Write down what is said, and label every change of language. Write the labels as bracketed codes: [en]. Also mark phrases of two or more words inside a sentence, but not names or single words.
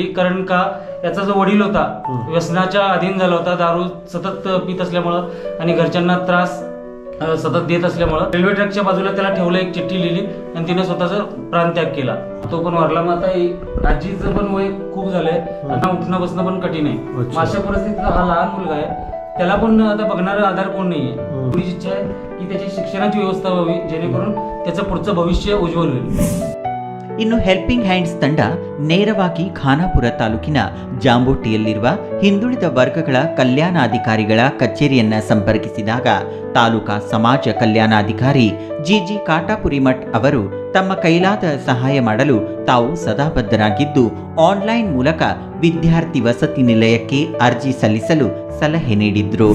[mr] कारण का याचा जो वडील होता व्यसनाच्या अधीन झाला होता, दारू सतत पित असल्यामुळं आणि घरच्यांना त्रास सतत देत असल्यामुळं रेल्वे ट्रॅकच्या बाजूला त्याला ठेवलं, एक चिठ्ठी लिहिली आणि तिने स्वतःचा प्राणत्याग केला. तो पण वारला. मग आता आजीचं पण वय खूप झालंय, आता उठणं बसणं पण कठीण आहे. अशा परिस्थितीत हा लहान मुलगा आहे, त्याला पण आता बघणारा आधार कोण नाहीये. पुढची इच्छा आहे की त्याची शिक्षणाची व्यवस्था व्हावी, जेणेकरून त्याचं पुढचं भविष्य उज्ज्वल होईल. [kn] ಇನ್ನು ಹೆಲ್ಪಿಂಗ್ ಹ್ಯಾಂಡ್ಸ್ ತಂಡ ನೇರವಾಗಿ ಖಾನಾಪುರ ತಾಲೂಕಿನ ಜಾಂಬೋಟಿಯಲ್ಲಿರುವ ಹಿಂದುಳಿದ ವರ್ಗಗಳ ಕಲ್ಯಾಣಾಧಿಕಾರಿಗಳ ಕಚೇರಿಯನ್ನ ಸಂಪರ್ಕಿಸಿದಾಗ ತಾಲೂಕಾ ಸಮಾಜ ಕಲ್ಯಾಣಾಧಿಕಾರಿ ಜಿಜಿ ಕಾಟಾಪುರಿಮಠ್ ಅವರು ತಮ್ಮ ಕೈಲಾದ ಸಹಾಯ ಮಾಡಲು ತಾವು ಸದಾ ಬದ್ಧರಾಗಿದ್ದು ಆನ್ಲೈನ್ ಮೂಲಕ ವಿದ್ಯಾರ್ಥಿ ವಸತಿ ನಿಲಯಕ್ಕೆ ಅರ್ಜಿ ಸಲ್ಲಿಸಲು ಸಲಹೆ ನೀಡಿದ್ರು.